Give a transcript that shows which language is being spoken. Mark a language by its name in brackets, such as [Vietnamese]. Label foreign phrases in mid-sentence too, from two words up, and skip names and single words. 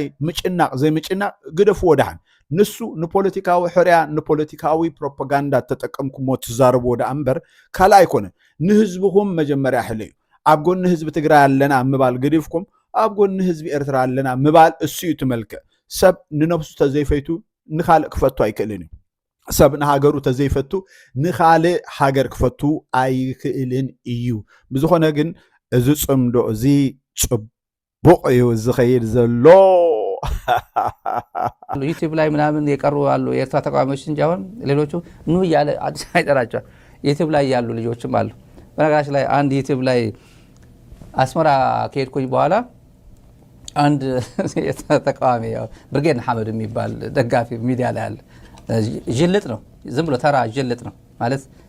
[Tigrinya] ምጭናቕ ዘይ ምጭናቕ ግደፍ ወዳህን ንሱ ንፖለቲካዊ ሕርያ ንፖለቲካዊ ፕሮፓጋንዳ ተጠቀምኩሞ ትዛረቡ ወዳ እምበር ካላ ኣይኮነን ንህዝብኩም መጀመርያ ሕልዩ ኣብ ጎኒ ህዝቢ ትግራይ ኣለና ምባል ግዲፍኩም ኣብ ጎኒ ህዝቢ ኤርትራ ኣለና ምባል እሱ ትመልክዕ ሰብ ንነፍሱ ተዘይፈይቱ ንኻልእ ክፈቱ ኣይክእልን እዩ ሰብ ንሃገሩ ተዘይፈቱ ንኻልእ ሃገር ክፈቱ ኣይክእልን እዩ ብዝኾነ ግን እዚ ጽምዶ እዚ ጽቡቕ እዩ ዝኸይድ ዘሎ [Amharic] ዩቲዩብ ላይ ምናምን የቀሩ አሉ የኤርትራ ተቃዋሚዎች እንጂ አሁን ሌሎቹ ኑ እያለ አዲስ አይጠራቸዋል ዩቲዩብ ላይ ያሉ ልጆችም አሉ በነገራችን ላይ አንድ ዩቲዩብ ላይ አስመራ ከሄድኩኝ በኋላ አንድ ተቃዋሚ ያው ብርጌድ ሐመድ የሚባል ደጋፊ ሚዲያ ላይ አለ ጅልጥ ነው ዝም ብሎ ተራ ጅልጥ ነው ማለት